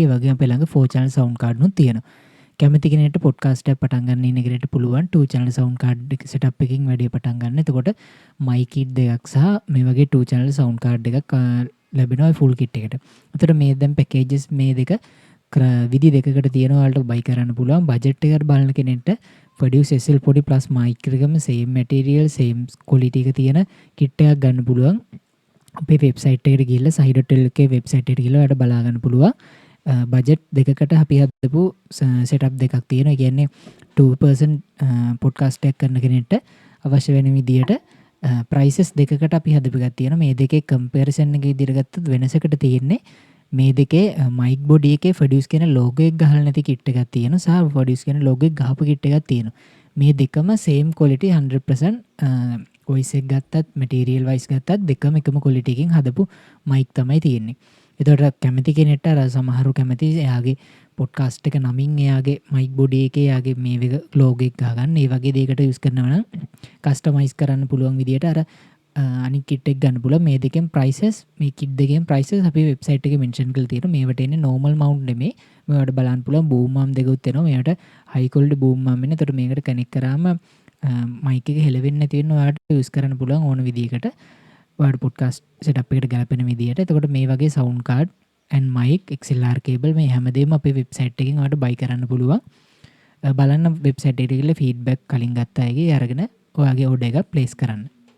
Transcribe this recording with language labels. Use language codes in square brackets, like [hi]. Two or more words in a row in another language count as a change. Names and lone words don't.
[si] ඒ වගේම අපේ ළඟ [en] 4 channel sound card [si] නුත් තියෙනවා. කැමති කෙනෙක්ට පොඩ්කාස්ට් එකක් පටන් ගන්න ඉන්න කෙනෙක්ට පුළුවන් [en] 2 channel sound card [si] එක setup එකකින් වැඩේ පටන් ගන්න. එතකොට [en] mic kit [si] දෙකක් සහ මේ වගේ [en] 2 channel sound card [si] එකක් ලැබෙනවා [en] full kit [si] එකට. එතකොට මේ දැන් packages මේ දෙක විදි දෙකකට තියෙනවා ඔයාලට buy කරන්න පුළුවන්. බජට් එකකට බලන කෙනෙක්ට Produce SL40 Plus mic එකකම [en] same material same quality [si] එක තියෙන kit එකක් ගන්න පුළුවන්. අපේ වෙබ්සයිට් එකට ගිහිල්ලා sahi.lk වෙබ්සයිට් එකට ගිහිල්ලා ඔයාලට බලා ගන්න පුළුවන්. බජට් දෙකකට අපි හදපු සෙටප් දෙකක් තියෙනවා. ඒ කියන්නේ 2 person පොඩ්කාස්ට් එකක් කරන කෙනෙක්ට අවශ්‍ය වෙන විදියට prices දෙකකට අපි හදපු එකක් තියෙනවා. මේ දෙකේ comparison එක විදියට ගත්තොත් වෙනසකට තියෙන්නේ මේ දෙකේ [en] mic body [si] එකේ Produce කියන logo එක ගහලා නැති kit එකක් තියෙනවා සහ Produce කියන logo එක ගහපු kit එකක් තියෙනවා. මේ දෙකම [en] same quality [si] 100% voice එක ගත්තත් [en] material wise [si] ගත්තත් දෙකම එකම quality එකකින් හදපු mic තමයි තියෙන්නේ. එතකොට කැමති කෙනෙක්ට අර සමහරු කැමති එයාගේ පොඩ්කාස්ට් එක නමින් එයාගේ [en] mic body [si] එකේ එයාගේ මේ logo එක ගහගන්න ඒ වගේ දෙයකට use කරනවා නම් customize කරන්න පුළුවන් විදියට අර අනිත් kit එක ගන්න පුළුවන්. මේ දෙකෙන් prices මේ kit දෙකෙන් prices අපි website එකේ mention කරලා තියෙනවා. මේවට එන්නේ [en] normal mount [si] නෙමෙයි. මේවට බලන්න පුළුවන් [en] boom arm [si] දෙකකුත් එනවා. මේවට [en] high quality boom arm [si] එන්නේ. එතකොට මේකට connect කරාම mic එක හෙලවෙන්නේ නැති වෙන ඔයාලට use කරන්න පුළුවන් ඕන විදියකට. ඔයාලට [en] podcast setup [si] එකට ගැලපෙන විදියට. එතකොට මේ වගේ [en] sound card and mic XLR cable [si] මේ හැමදේම අපේ website එකෙන් ඔයාලට buy කරන්න පුළුවන්. බලන්න website එකට ගිහලා feedback කලින් ගත්ත අයගේ අරගෙන ඔයාගේ order එක place කරන්න.